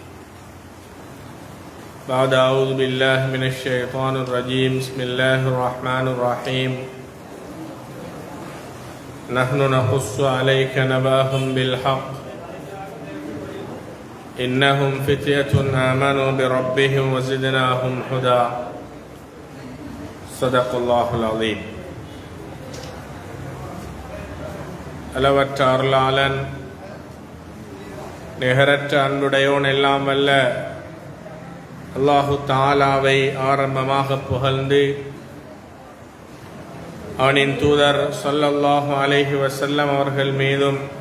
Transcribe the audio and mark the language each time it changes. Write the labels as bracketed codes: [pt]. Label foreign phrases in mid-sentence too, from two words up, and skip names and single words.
[ar] بعد أعوذ بالله من الشيطان الرجيم بسم الله الرحمن الرحيم نحن نقص عليك نبأهم بالحق إنهم فتية آمنوا بربهم وزدناهم هدى صدق الله العظيم. [ta] அளவற்ற அருளாளன் நிகரற்ற அன்புடையோன் எல்லாம் வல்ல அல்லாஹு தாலாவை ஆரம்பமாக புகழ்ந்து அவனின் தூதர் [ar] صلى الله عليه وسلم [ta] அவர்கள் மீதும்